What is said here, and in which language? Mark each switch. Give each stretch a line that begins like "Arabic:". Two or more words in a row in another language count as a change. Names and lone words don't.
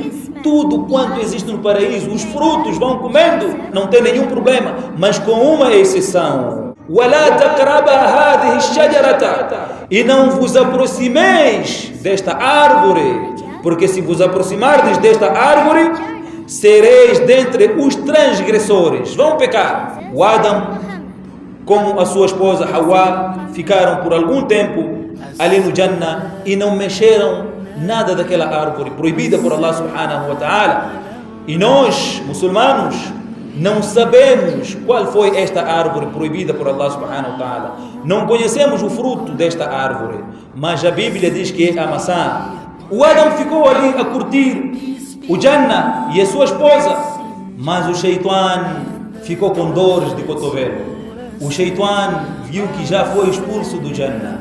Portuguese: Tudo quanto existe no paraíso, os frutos vão comendo, não tem nenhum problema, mas com uma exceção:
Arabic: وَلَا تَقْرَبَا هَذِهِ الشَّجَرَةَ,
Portuguese: e não vos aproximeis desta árvore, porque se vos aproximardes desta árvore, sereis dentre os transgressores, vão pecar. O Adam, como a sua esposa Hawa, ficaram por algum tempo ali no Jannah e não mexeram nada daquela árvore proibida por Allah
Arabic: سبحانه وتعالى.
Portuguese: E nós, muçulmanos, não sabemos qual foi esta árvore proibida por Allah
Arabic: سبحانه وتعالى.
Portuguese: Não conhecemos o fruto desta árvore, mas a Bíblia diz que é a maçã. O Adam ficou ali a curtir o Jannah e a sua esposa, mas o Shaitan ficou com dores de cotovelo. O Shaitan viu que já foi expulso do Jannah.